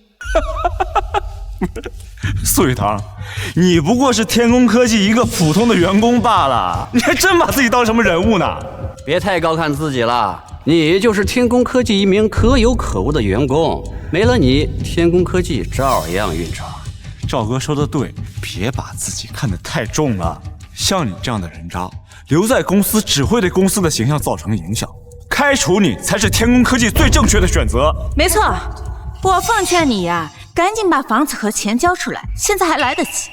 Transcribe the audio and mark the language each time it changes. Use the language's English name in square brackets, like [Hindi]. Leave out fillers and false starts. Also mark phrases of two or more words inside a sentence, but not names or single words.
[Chinese] 蘇雨堂，你不過是天工科技一個普通的員工罷了，你還真把自己當什麼人物呢？別太高看自己了，你就是天工科技一名可有可無的員工，沒了你，天工科技照樣運轉。趙哥說的對，別把自己看得太重了。像你這樣的人渣，留在公司只會對公司的形象造成影響，開除你才是天工科技最正確的選擇。沒錯，我奉勸你呀，趕緊把房子和錢交出來，現在還來得及。